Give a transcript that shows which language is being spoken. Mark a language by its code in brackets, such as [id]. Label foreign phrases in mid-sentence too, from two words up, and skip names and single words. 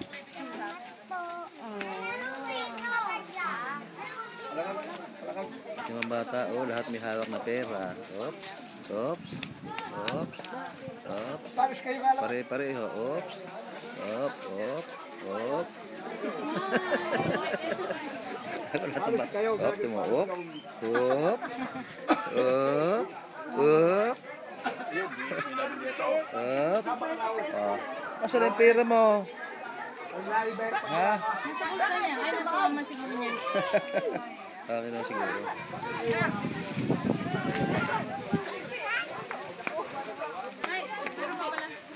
[tl] Yung mga bata, oh, lahat may hawak na pera. Oops, oops, oops, oops. Paros kayo nga lang. Pare-pareho, oops, op, op, op. Ako lahat ng bata. Op, timo, op, op, op, op. Op. Oh. Asan ang pera mo? Ha? Nasa bulsa niya. Ay, nasa mama siguro niya. Okay na siguro. Ay, meron pa pala.